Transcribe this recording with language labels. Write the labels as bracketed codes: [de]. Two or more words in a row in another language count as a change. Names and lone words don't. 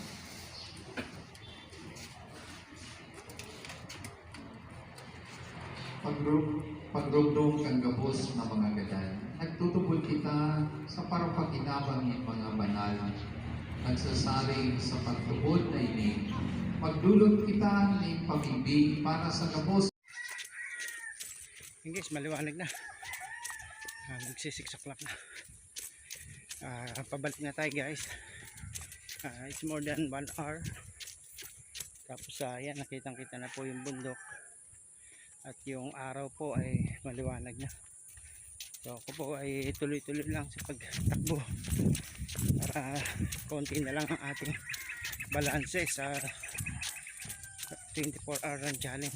[bik] Pagdugdong kang gabos na mga gadan, nagtutubod kita sa parapakinabang ng mga banal. Nagsasaring sa pagtubod na ini, magdulot kita ng pag-ibig para sa gabos. [tl] Yung guys, maliwanag na. Magsi 6 o'clock na. Pabalik na tayo guys. [en] It's more than 1 hour. [tl] Tapos yan, nakitang kita na po yung bundok. At yung araw po ay maliwanag na. So ako po ay tuloy-tuloy lang sa pagtakbo. Para konti na lang ang ating balanse sa 24- [en] hour run challenge.